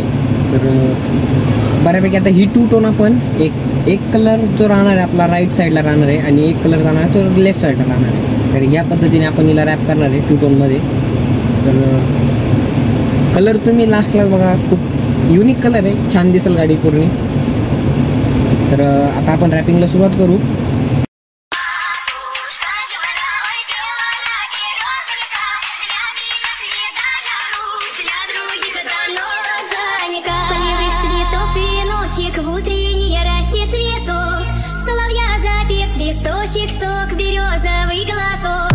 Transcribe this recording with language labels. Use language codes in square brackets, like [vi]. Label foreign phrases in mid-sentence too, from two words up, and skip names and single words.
[mr] तर बऱ्यापैकी आता ही 2 टोन आपण एक कलर जो राहणार आहे आपला [en] right side [mr] राहणार आहे आणि एक कलर जाणार आहे तो [en] left side [mr] राहणार आहे. तर ह्या पद्धतीने आपण हिला रॅप करणार आहे 2 टोनमध्ये. तर कलर तुम्ही लास्टला बघा, खूप [en] unique colour [mr] आहे, छान दिसेल गाडी पूर्ण. तर आता आपण रॅपिंगला सुरुवात करू. [ru] В утренней росе цветов соловья запев, свисточек, сок, березовый глоток.